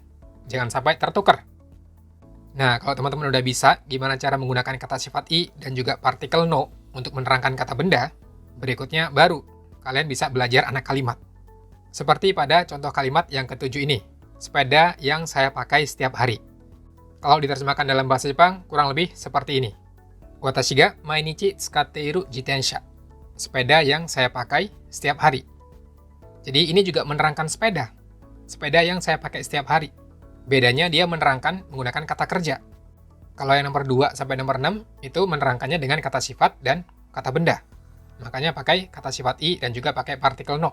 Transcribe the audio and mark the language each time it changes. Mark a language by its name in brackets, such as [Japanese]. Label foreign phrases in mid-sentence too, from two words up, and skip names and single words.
[Indonesian] Jangan sampai tertukar. Nah, kalau teman-teman udah bisa gimana cara menggunakan kata sifat i dan juga partikel no untuk menerangkan kata benda, berikutnya baru kalian bisa belajar anak kalimat. Seperti pada contoh kalimat yang ketujuh ini, sepeda yang saya pakai setiap hari. Kalau diterjemahkan dalam bahasa Jepang, kurang lebih seperti ini. [Japanese] 私が毎日使っている自転車. [Indonesian] Sepeda yang saya pakai setiap hari. Jadi ini juga menerangkan sepeda. Sepeda yang saya pakai setiap hari. Bedanya dia menerangkan menggunakan kata kerja. Kalau yang nomor 2 sampai nomor 6, itu menerangkannya dengan kata sifat dan kata benda. Makanya pakai kata sifat i dan juga pakai partikel no.